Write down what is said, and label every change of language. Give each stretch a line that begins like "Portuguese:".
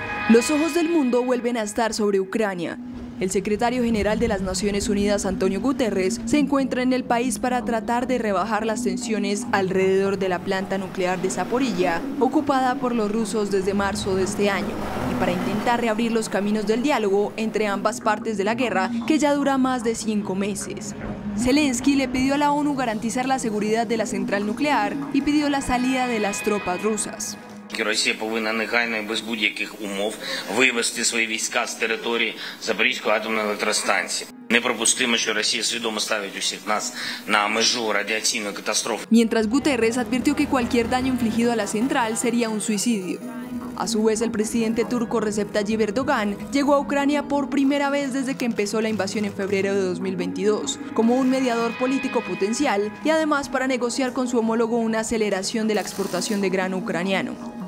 Spanish: Los ojos del mundo vuelven a estar sobre Ucrania. El secretario general de las Naciones Unidas, Antonio Guterres, se encuentra en el país para tratar de rebajar las tensiones alrededor de la planta nuclear de Zaporilla, ocupada por los rusos desde marzo de este año, y para intentar reabrir los caminos del diálogo entre ambas partes de la guerra, que ya dura más de 5 meses. Zelensky le pidió a la ONU garantizar la seguridad de la central nuclear y pidió la salida de las tropas rusas.
Ukrainian: Росія повинна негайно і без будь-яких умов вивести свої війська з території Запорізької атомної електростанції. Неприпустимо, що Росія свідомо ставить усіх нас на межу радіаційної катастрофи.
Spanish: Mientras Guterres advirtió que cualquier daño infligido a la central sería un suicidio. A su vez, el presidente turco Recep Tayyip Erdogan llegó a Ucrania por primera vez desde que empezó la invasión en febrero de 2022, como un mediador político potencial y además para negociar con su homólogo una aceleración de la exportación de grano ucraniano.